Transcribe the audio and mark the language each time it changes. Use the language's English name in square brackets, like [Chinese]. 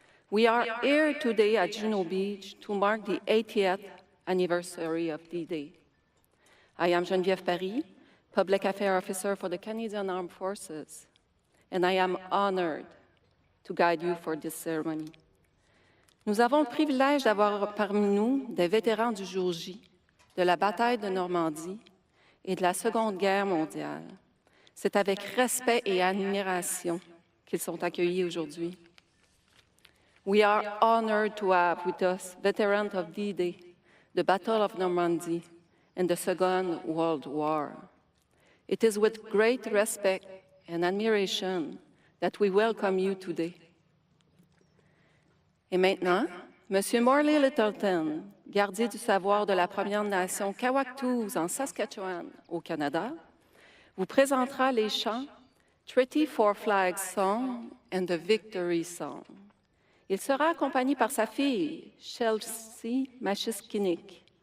[English] We are here today at Juno Beach to mark the 80th anniversary of D-Day. I am Geneviève Paris, Public Affairs Officer for the Canadian Armed Forces, and I am honored to guide you for this ceremony. [French] Nous avons le privilège d'avoir parmi nous des vétérans du jour J, de la bataille de Normandie et de la Seconde Guerre mondiale. C'est avec respect et admiration qu'ils sont accueillis aujourd'hui. [English] We are honored to have with us veterans of D-Day, the Battle of Normandy, and the Second World War. It is with great respect and admiration that we welcome you today. [French] Et maintenant, M. Morley Littleton, gardien du savoir de la Première Nation Kwajalein en Saskatchewan, au Canada, vous présentera les chants Treaty for Flag Song and the Victory Song. Il sera accompagné par sa fille, Chelsea Machiskinik.